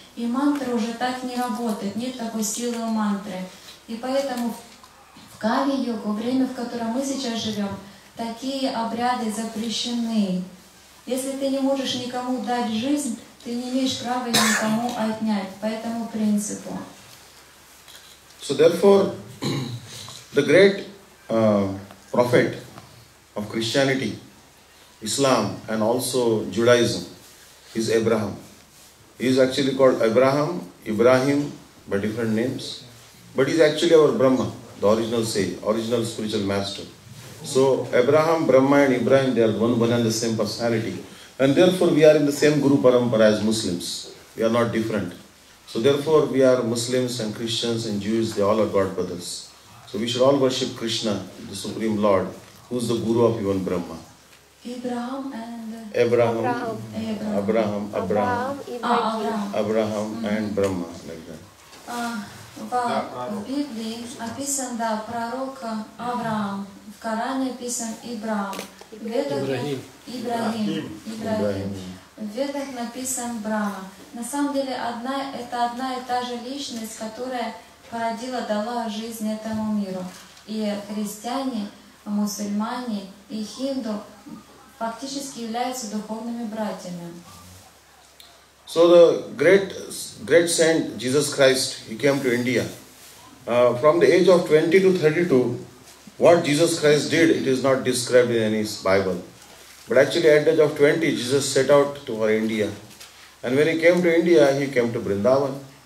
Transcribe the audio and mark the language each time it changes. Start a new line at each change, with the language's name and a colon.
Russian: И мантры уже так не работают, нет такой силы у мантры. И поэтому в Кали-югу, время, в котором мы сейчас живем, такие обряды запрещены. Если ты не можешь никому дать жизнь, ты не имеешь права никому отнять по этому принципу.
English: So therefore, the great prophet of Christianity, Islam and also Judaism is Abraham. He is actually called Ibrahim by different names, but he is actually our Brahma, the original sage, original spiritual master. So Abraham, Brahma and Ibrahim, they are one and the same personality, and therefore we are in the same Guru Parampara as Muslims. We are not different. So therefore we are Muslims and Christians and Jews, they all are God brothers. So we should all worship Krishna, the Supreme Lord, who is the Guru of even Brahma. Abraham and Abraham and Brahma, like that.
Russian: В Библии описан, да, пророк Авраам, в Коране описан Ибрахим, в Ведах Ибрахим. В Ведах написан Брахма. На самом деле это одна и та же личность, которая дала жизнь этому миру. И христиане, мусульмане и хинду фактически являются духовными братьями.
English: So the great saint Jesus Christ, he came to India. From the age of 20 to 32, what Jesus Christ did, it is not described in any Bible. But actually at the age of 20, Jesus set out for India. And when he came to India, he came to Vrindavan.